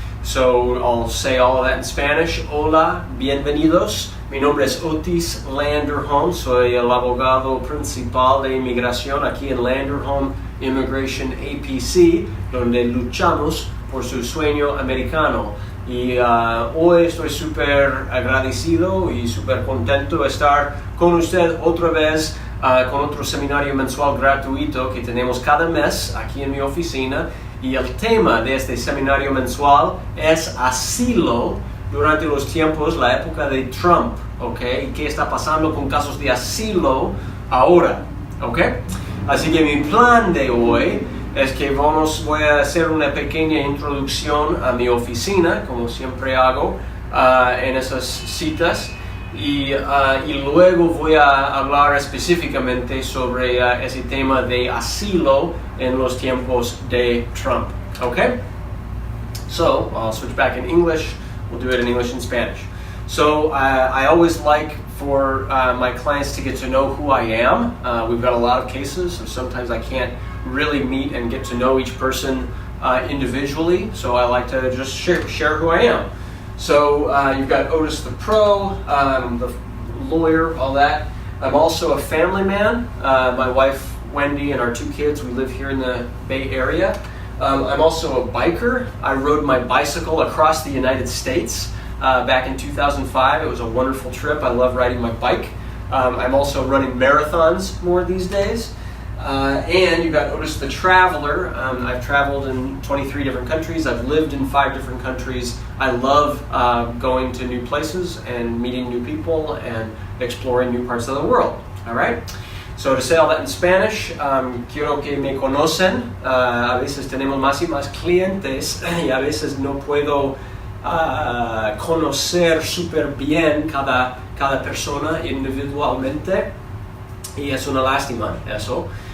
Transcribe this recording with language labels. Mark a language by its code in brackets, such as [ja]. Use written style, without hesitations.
[en] So I'll say all of that in Spanish. [es] Hola, bienvenidos. Mi nombre es Otis Landerholm, soy el abogado principal de inmigración aquí en Landerholm Immigration A.P.C., donde luchamos por su sueño americano. Y hoy estoy súper agradecido y súper contento de estar con usted otra vez con otro seminario mensual gratuito que tenemos cada mes aquí en mi oficina. Y el tema de este seminario mensual es Asilo durante los tiempos, la época de Trump, ¿ok? ¿Y qué está pasando con casos de asilo ahora? ¿Ok? Así que mi plan de hoy es que voy a hacer una pequeña introducción a mi oficina, como siempre hago en esas citas, y luego voy a hablar específicamente sobre ese tema de asilo en los tiempos de Trump. ¿Ok? [en] So, I'll switch back in English. We'll do it in English and Spanish. So I always like for my clients to get to know who I am. We've got a lot of cases, so sometimes I can't really meet and get to know each person individually, so I like to just share who I am. So you've got Otis the Pro, the lawyer, all that. I'm also a family man. My wife, Wendy, and our two kids, we live here in the Bay Area. I'm also a biker. I rode my bicycle across the United States back in 2005. It was a wonderful trip. I love riding my bike. I'm also running marathons more these days. And you've got Otis the Traveler. I've traveled in 23 different countries. I've lived in 5 different countries. I love going to new places and meeting new people and exploring new parts of the world. All right? So to say all that in Spanish, [es] quiero que me conocen. A veces tenemos más y más clientes y a veces no puedo conocer súper bien cada persona individualmente y es una lástima eso.